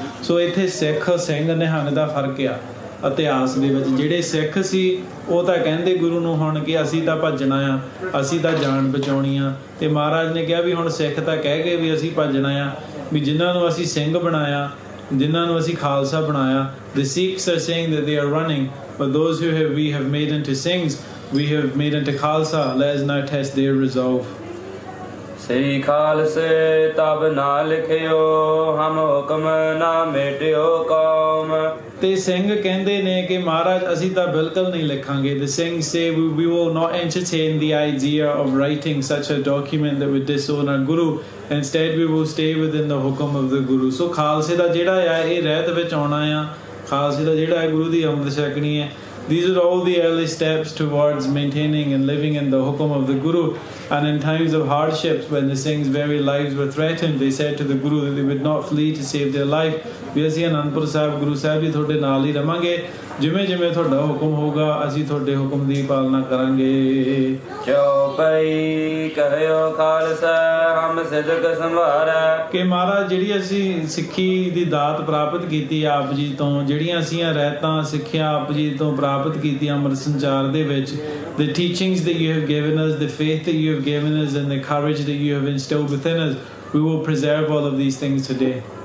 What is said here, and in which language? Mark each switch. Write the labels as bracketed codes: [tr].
[pa] ਸੋ ਇੱਥੇ ਸਿੱਖ ਸਿੰਘ ਨਿਹੰਗ ਦਾ ਫਰਕ ਆ ਇਤਿਹਾਸ ਦੇ ਵਿੱਚ। ਜਿਹੜੇ ਸਿੱਖ ਸੀ ਉਹ ਤਾਂ ਕਹਿੰਦੇ ਗੁਰੂ ਨੂੰ ਹੁਣ ਕਿ ਅਸੀਂ ਤਾਂ ਭੱਜਣਾ ਆ, ਅਸੀਂ ਤਾਂ ਜਾਨ ਬਚਾਉਣੀ ਆ। ਤੇ ਮਹਾਰਾਜ ਨੇ ਕਿਹਾ ਵੀ ਹੁਣ ਸਿੱਖ ਤਾਂ ਕਹਿ ਗਏ ਵੀ ਅਸੀਂ ਭੱਜਣਾ ਆ, ਵੀ ਜਿਨ੍ਹਾਂ ਨੂੰ ਅਸੀਂ ਸਿੰਘ ਬਣਾਇਆ, ਜਿਨ੍ਹਾਂ ਨੂੰ ਅਸੀਂ ਖਾਲਸਾ ਬਣਾਇਆ। [en] The Sikhs are saying that they are running, but those who we have made into Singhs, we have made into Khalsa, let us now test their resolve। [pa] ਸ੍ਰੀ ਖਾਲਸੇ ਤਬ ਨਾ ਲਿਖਿਓ ਹਮ ਹੁਕਮ ਨਾ ਮੇਟਿਓ ਕੌਮ। ਤੇ ਸਿੰਘ ਕਹਿੰਦੇ ਨੇ ਕਿ ਮਹਾਰਾਜ ਅਸੀਂ ਤਾਂ ਬਿਲਕੁਲ ਨਹੀਂ ਲਿਖਾਂਗੇ। [en] The Singhs say we will not entertain the idea of writing such a document that would disown our Guru। Instead we will stay within the hukum of the Guru। [pa] ਸੋ ਖਾਲਸੇ ਦਾ ਜਿਹੜਾ ਆ ਇਹ ਰਹਿਤ ਵਿੱਚ ਆਉਣਾ ਆ, ਖਾਲਸੇ ਦਾ ਜਿਹੜਾ ਹੈ ਗੁਰੂ ਦੀ ਅੰਮ੍ਰਿਤ ਛਕਣੀ ਹੈ। [en] These are all the early steps towards maintaining and living in the hukum of the Guru। And in times of hardships, when the Singhs' very lives were threatened, they said to the Guru that they would not flee to save their life। [pa] ਵੀ ਅਸੀਂ ਅਨੰਦਪੁਰ ਸਾਹਿਬ ਗੁਰੂ ਸਾਹਿਬ ਜੀ ਤੁਹਾਡੇ ਨਾਲ ਹੀ ਰਵਾਂਗੇ, ਜਿਵੇਂ ਜਿਵੇਂ ਤੁਹਾਡਾ ਹੁਕਮ ਹੋਊਗਾ ਅਸੀਂ ਤੁਹਾਡੇ ਹੁਕਮ ਦੀ ਪਾਲਣਾ ਕਰਾਂਗੇ। ਚੌਪਈ ਕਹਿਓ ਖਾਲਸਾ ਹਮ ਸਿਦਕ ਸੰਭਾਰੈ। ਕਿ ਮਹਾਰਾਜ ਜਿਹੜੀ ਅਸੀਂ ਸਿੱਖੀ ਦੀ ਦਾਤ ਪ੍ਰਾਪਤ ਕੀਤੀ ਆਪ ਜੀ ਤੋਂ, ਜਿਹੜੀਆਂ ਅਸੀਂ ਰਹਿਤਾਂ ਸਿੱਖਿਆ ਆਪ ਜੀ ਤੋਂ ਪ੍ਰਾਪਤ ਕੀਤੀ ਅੰਮ੍ਰਿਤ ਸੰਚਾਰ ਦੇ ਵਿੱਚ, [en] the teachings that you have given us, the faith that you have given us and the courage that you have instilled within us, we will preserve all of these things today।